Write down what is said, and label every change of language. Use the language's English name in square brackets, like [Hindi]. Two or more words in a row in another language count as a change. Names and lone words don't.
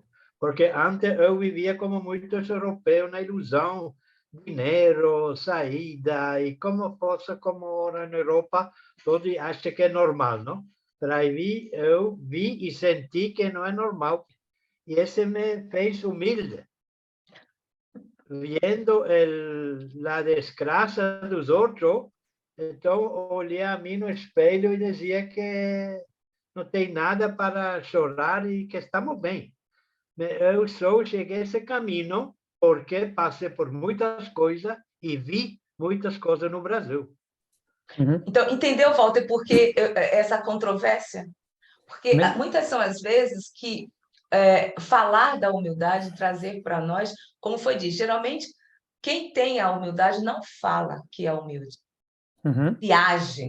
[Portuguese] Porque antes eu vivia como muitos europeus, na ilusão, dinheiro, saída, e como fosse como ora na Europa, todos acham que é normal, não? Mas aí eu vi e senti que não é normal. E esse me fez humilde. [Spanish] Viendo la desgracia de los otros, entonces olhei a mí [Portuguese] no espelho [Spanish] y decía que no [Portuguese] tem nada para chorar [Spanish] y que estamos bien. [Portuguese] Eu só cheguei a esse caminho porque passei por muitas coisas e vi muitas coisas no Brasil. Então, entendeu, Walter, porque essa controvérsia? Porque muitas são as vezes que falar da humildade, trazer para nós, como foi dito, geralmente quem tem a humildade não fala que é humilde, se age.